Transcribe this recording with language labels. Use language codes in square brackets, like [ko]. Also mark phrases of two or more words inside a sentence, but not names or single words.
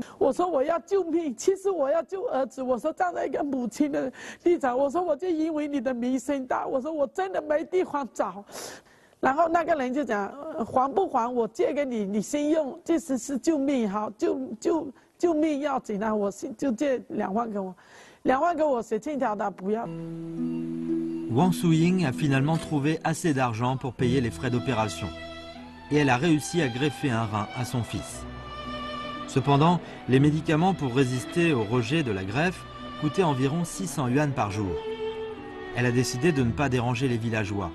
[zh] 我说：“我要救命，其实我要救儿子。”我说：“站在一个母亲的立场，我说我就因为你的名声大，我说我真的没地方找。” 然后那个人就讲：“还不还？我借给你，你先用，即使是救命好，救命要紧啊！我就借2万给我，2万给我写欠条的不要。” [fr] Wang Suying a finalement trouvé assez d'argent pour payer les frais d'opération. Et elle a réussi à greffer un rein à son fils. Cependant, les médicaments pour résister au rejet de la greffe coûtaient environ 600 yuan par jour. Elle a décidé de ne pas déranger les villageois.